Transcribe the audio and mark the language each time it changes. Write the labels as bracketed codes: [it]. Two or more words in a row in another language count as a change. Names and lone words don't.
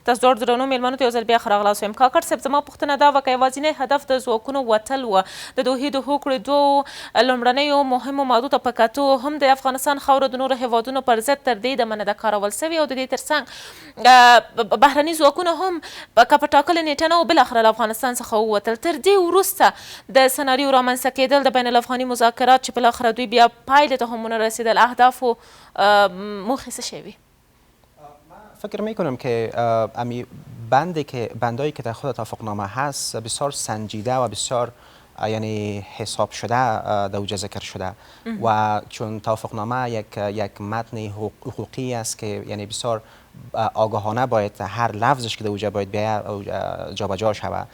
[ps] تاسو دواړو درنو میلمنو ته یو ځل بیا ښه راغلاست وایم. کاکړ صاحب زما پوښتنه دا وه که یوازینی هدف د ځواکونو وتل و، د دوحې د هوکړې دوو لومړنیو مهمو مادو ته په کتو هم د افغانستان خاوره د نورو هیوادونو پر ضد تر دې دمه ده کارول سوې او د دې ترڅنګ بهرني ځواکونه هم که په ټاکلې نیټه نه و بالاخره له افغانستان څخه ووتل، تر دې وروسته د سناریو رامنځته کېدل د بین الافغاني مذاکرات چې بالاخره دوی بیا پایلې ته هم ونه رسیدل، اهدافو موخې څه شوی؟ [fa] فکر میکنم که بندایی که در خود توافقنامه هست بسیار سنجیده و بسیار یعنی حساب شده در اوجه ذکر شده و چون توافقنامه یک متن حقوقی است که یعنی بسیار آگاهانه باید هر لفظش که در اوجه باید بیاید جابجا شود.